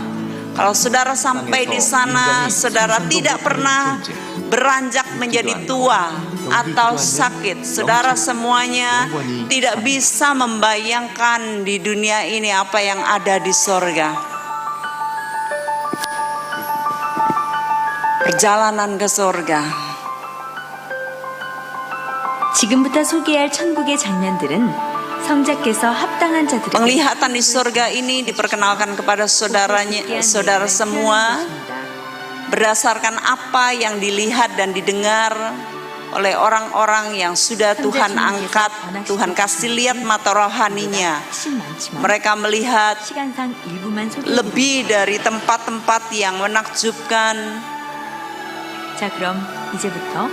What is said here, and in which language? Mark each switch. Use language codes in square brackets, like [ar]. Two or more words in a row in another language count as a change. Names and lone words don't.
[id] Kalau saudara sampai di sana, saudara tidak pernah beranjak menjadi tua atau sakit. Saudara semuanya tidak bisa membayangkan di dunia ini apa yang ada di sorga. Perjalanan ke sorga. [ko] 지금부터 소개할 천국의 장면들은 성자께서 합당한 자들에게 [id] Penglihatan di sorga ini diperkenalkan kepada saudara semua berdasarkan apa yang dilihat dan didengar oleh orang-orang yang sudah Tuhan angkat, Tuhan kasih lihat mata rohaninya. Mereka melihat [ko] 시간상 일부만 소개해 [id] lebih dari tempat-tempat yang menakjubkan, [ko] 자, 그럼 이제부터